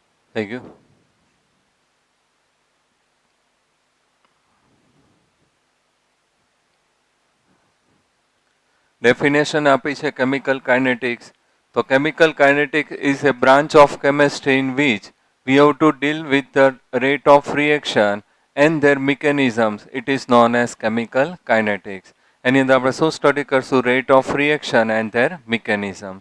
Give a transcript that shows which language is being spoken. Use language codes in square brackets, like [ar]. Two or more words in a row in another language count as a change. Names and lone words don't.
[gu] થઈ ગયું? ડેફિનેશન આપી છે [en] chemical kinetics. તો chemical kinetics is a branch of chemistry in which we have to deal with the rate of reaction and their mechanisms. It is known as chemical kinetics. [gu] એની અંદર આપણે શું સ્ટડી કરશું? [en] rate of reaction and their mechanisms.